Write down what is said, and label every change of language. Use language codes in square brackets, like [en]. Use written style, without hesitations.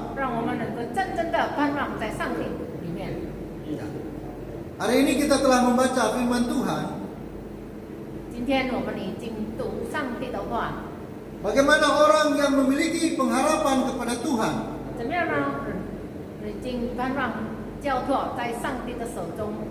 [zh] 让我们能够真正的盼望在上帝里面。 [id] Hari ini kita telah membaca firman Tuhan. [zh] 今天我们已经读上帝的话， [id] Bagaimana orang yang memiliki pengharapan kepada Tuhan? [zh] 怎么样呢？已经盼望交托在上帝的手中。